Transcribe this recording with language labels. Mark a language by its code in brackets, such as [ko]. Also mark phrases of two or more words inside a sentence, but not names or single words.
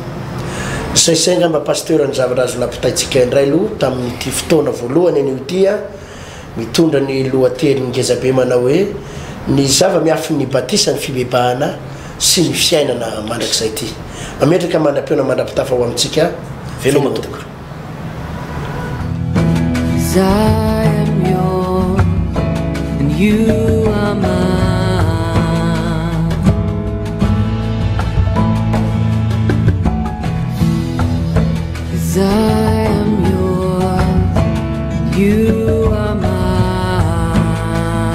[mg] Saisay ngamba pasteur ny zavatra azo nampitaitsika indray aloha tamin'ity fotoana voalohany an'io ity mitondra ny lohateny ngezabe manao hoe ny zava-miafy ny batisa ny fibebahana sy ny fiainana mandrakizay ity. Mametraka mandram-peona mandrapitafa ho amintsika veloma tokoa. [en] I am yours and you are mine. As I am yours, you are mine.